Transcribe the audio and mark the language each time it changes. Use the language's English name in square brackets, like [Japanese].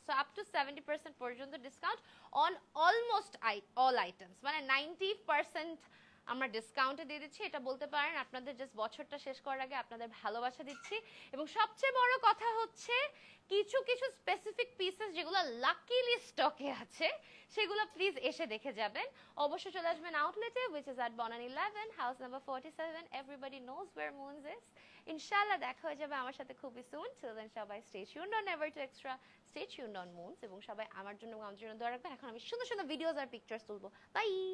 [English] so up to 70% পর্যন্ত discount on almost all items, [Bangla] মানে 90% আমরা ডিসকাউন্টে দিয়ে দিচ্ছি। এটা বলতে পারেন আপনাদের জাস্ট বছরটা শেষ করার আগে আপনাদের ভালোবাসা দিচ্ছি। এবং সবচেয়ে বড় কথা হচ্ছে কিছু কিছু স্পেসিফিক পিসেস যেগুলো লাকিলি স্টকে আছে, সেগুলো প্লিজ এসে দেখে যাবেন। অবশ্যই চলে আসবেন আউটলেটে, [English] which is at Bonan 11, house number 47. Everybody knows where Moons is. [Bangla] ইনশাআল্লাহ দেখা হয়ে যাবে আমার সাথে খুবই সুন। [English] Till then [Bangla] সবাই [English] stay tuned on Never to Extra, stay tuned on Moons, [Bangla] এবং সবাই আমার জন্য আমাদের জন্য দোয়া রাখবেন। এখন আমি সুন্দর সুন্দর ভিডিওস আর পিকচার্স তুলবো। বাই।